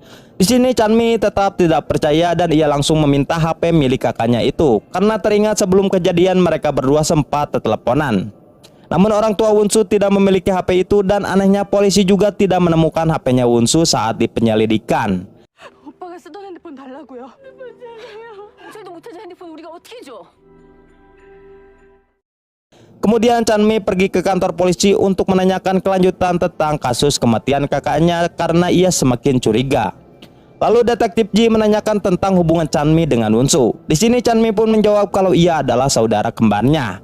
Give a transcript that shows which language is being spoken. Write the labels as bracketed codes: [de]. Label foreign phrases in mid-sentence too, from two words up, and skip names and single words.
[id] Di Di sini Chanmi tetap tidak percaya dan ia langsung meminta HP milik kakaknya itu karena teringat sebelum kejadian mereka berdua sempat teleponan. Namun orang tua Wunsu tidak memiliki HP itu dan anehnya polisi juga tidak menemukan HP-nya Wunsu saat dipenyelidikan. [ko] 오빠가 쓰던 핸드폰 달라고요. 저희도 못 찾은 핸드폰 우리가 어떻게 줘? [id] Kemudian Chanmi pergi ke kantor polisi untuk menanyakan kelanjutan tentang kasus kematian kakaknya karena ia semakin curiga. Lalu detektif Ji menanyakan tentang hubungan Chanmi dengan Wunsu. Di sini Chanmi pun menjawab kalau ia adalah saudara kembarnya.